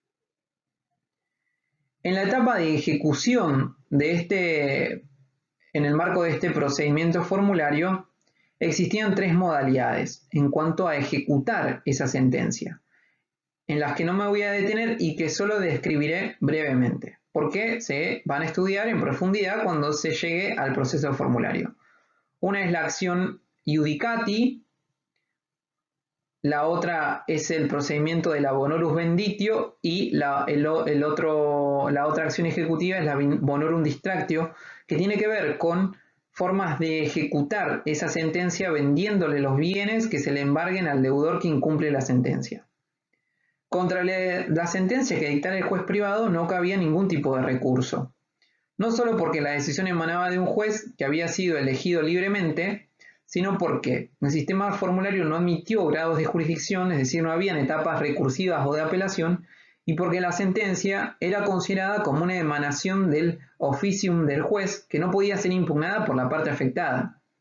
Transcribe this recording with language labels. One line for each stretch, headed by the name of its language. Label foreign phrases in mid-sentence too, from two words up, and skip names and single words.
Spanish: En la etapa de ejecución en el marco de este procedimiento formulario, existían tres modalidades en cuanto a ejecutar esa sentencia, en las que no me voy a detener y que solo describiré brevemente, porque se van a estudiar en profundidad cuando se llegue al proceso formulario. Una es la acción iudicati, la otra es el procedimiento de la
Latin: bonorum venditio
Spanish: y la otra acción ejecutiva es la
Latin: bonorum distractio,
Spanish: que tiene que ver con formas de ejecutar esa sentencia vendiéndole los bienes que se le embarguen al deudor que incumple la sentencia. Contra la sentencia que dictara el juez privado no cabía ningún tipo de recurso, no solo porque la decisión emanaba de un juez que había sido elegido libremente, sino porque el sistema formulario no admitió grados de jurisdicción, es decir, no habían etapas recursivas o de apelación, y porque la sentencia era considerada como una emanación del officium del juez que no podía ser impugnada por la parte afectada.